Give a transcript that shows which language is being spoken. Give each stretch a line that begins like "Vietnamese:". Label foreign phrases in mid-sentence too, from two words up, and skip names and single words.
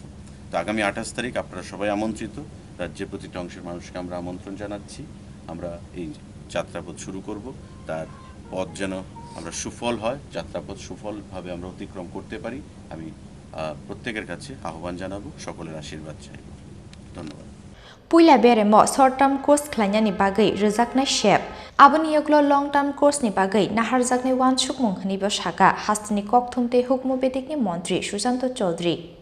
Bangla: তো আগামী 28 তারিখ আপনারা সবাই আমন্ত্রিত, রাজ্যের প্রতিটা অংশের মানুষকে আমরা আমন্ত্রণ জানাচ্ছি। আমরা এই যাত্রাপথ শুরু করব, তার পথ যেন আমরা সুফল হয়, যাত্রাপথ সুফলভাবে আমরা অতিক্রম করতে পারি। আমি প্রত্যেকের কাছে আহ্বান জানাবো, সকলের আশীর্বাদ চাইব। ধন্যবাদ।
Kok Borok: Puila beremo
English: short term course
Kok Borok: khlanyani bagai Rwjaknai shep aboni yoglo
English: long term course
Kok Borok: ni bagai naharjaknai wansuk mungkhani bo shaka hastini kokthumte hukmu betikni mantri Susanto Chaudhary